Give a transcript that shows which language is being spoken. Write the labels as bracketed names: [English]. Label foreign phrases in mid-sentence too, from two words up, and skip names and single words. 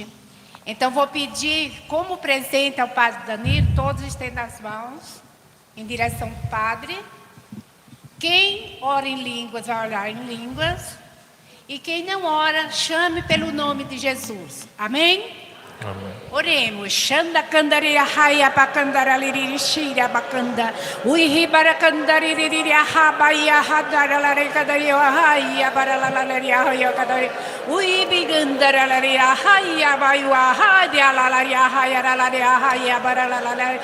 [Portuguese] Então, vou pedir como presente ao Padre Danilo, todos estendam as mãos em direção ao Padre. Quem ora em línguas, vai orar em línguas. E quem não ora, chame pelo nome de Jesus. Amém? Amém. Oremos. Shanda kandaria haya bakandara liriri shira bakanda. Uihi barakandari liriri haba ya hadara la rekadari haya barala la laria haya kadari. Ui bigandara la ria haya bayu haya la laria haya la laria haya barala la la.